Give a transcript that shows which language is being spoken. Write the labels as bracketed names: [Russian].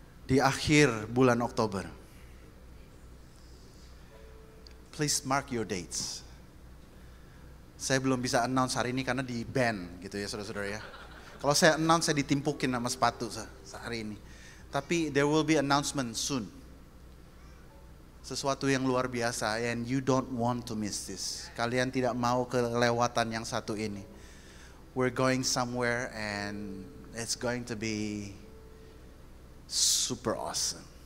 [Indonesian] Di akhir bulan Oktober. [English] Please mark your dates. [Indonesian] Saya belum bisa announce hari ini karena di ban gitu ya saudara-saudara ya. Kalau saya announce saya ditimpukin sama sepatu sehari ini. [English] Tapi there will be announcement soon. [Indonesian] Sesuatu yang luar biasa [English] and you don't want to miss this. [Indonesian] Kalian tidak mau kelewatan yang satu ini. [English] We're going somewhere and it's going to be super awesome.